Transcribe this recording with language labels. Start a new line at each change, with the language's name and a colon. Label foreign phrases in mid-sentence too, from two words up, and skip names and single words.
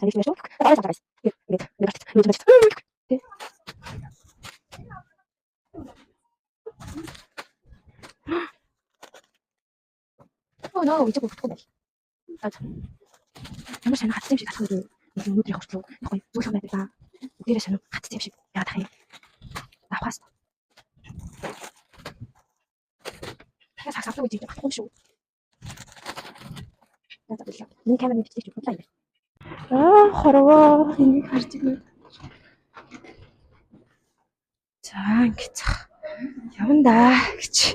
English: Guys. Oh no, we took a photo. I'm just going to have to take a photo. I'm going to fast.
Mongolian: Хорвоо энийг харж байна. За ингэж явна гэж.